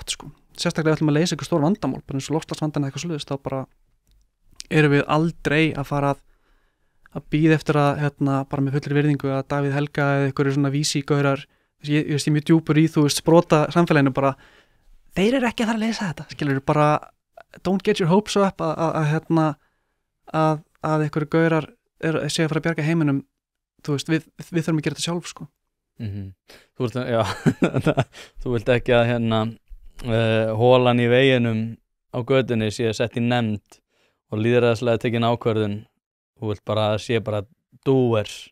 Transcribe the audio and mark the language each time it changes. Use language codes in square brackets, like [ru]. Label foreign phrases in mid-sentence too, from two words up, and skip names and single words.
[is] átt, sko sérstaklega ætlum að leysa ykkur stór vandamál, bara eins og loftslagsvandan eða eitthvað svoleiðis, þá bara erum við aldrei að fara að bíða eftir að, bara með fullri virðingu að Davíð Helga eða ykkur svona vísígaurar, ég veist ég mjög djúpur í, þú veist, sprota samfélaginu bara, þeir eru ekki að fara að leysa þetta, skilur, bara [en] don't get your hopes up [is] að ykkur gaurar séu að fara að bjarga heiminum, þú veist, við þurfum að gera þetta sjálf, sko. Þú vilt, já, þú vilt ekki að hólan í veginum á götunni sé sett í nefnd og lýðræðislega tekin ákvörðun, þú vilt bara að sé bara doers.